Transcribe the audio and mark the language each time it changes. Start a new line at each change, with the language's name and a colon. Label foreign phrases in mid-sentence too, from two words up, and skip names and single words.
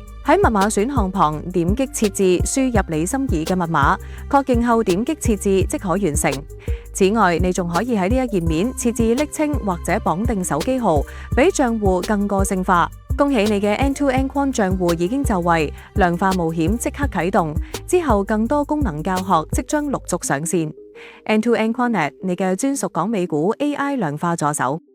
Cantonese: 喺密碼選項旁點擊設置，輸入你心儀嘅密碼，確認後點擊設置即可完成。此外，你仲可以喺呢一頁面設置昵稱或者綁定手機號，俾賬戶更個性化。恭喜你嘅 End-to-End 框賬戶已經就位，量化冒險即刻啟動，之後更多功能教學即將陸續上線。End-to-End Quantnet，你嘅專屬港美股 AI 量化助手。